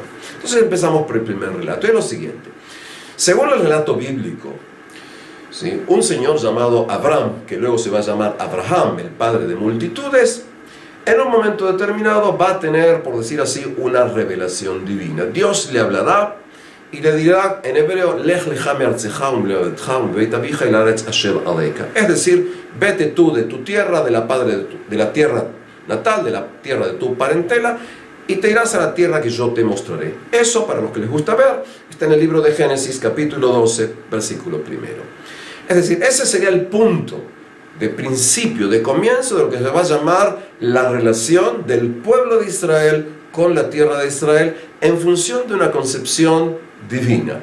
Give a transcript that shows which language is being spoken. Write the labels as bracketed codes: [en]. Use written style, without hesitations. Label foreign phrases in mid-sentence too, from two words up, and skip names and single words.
[es] Entonces empezamos por el primer relato, y es lo siguiente. Según el relato bíblico, ¿sí?, un señor llamado Abraham, que luego se va a llamar Abraham, el padre de multitudes, en un momento determinado va a tener, por decir así, una revelación divina. Dios le hablará y le dirá en hebreo, [he] לך לך מארצך וממולדתך ומבית אביך אל הארץ אשר עליך. [es] Es decir, vete tú de tu tierra, de la tierra natal, de la tierra de tu parentela, y te irás a la tierra que yo te mostraré. Eso, para los que les gusta ver, está en el libro de Génesis, capítulo 12, versículo 1. Es decir, ese sería el punto de principio, de comienzo de lo que se va a llamar la relación del pueblo de Israel con la tierra de Israel en función de una concepción divina.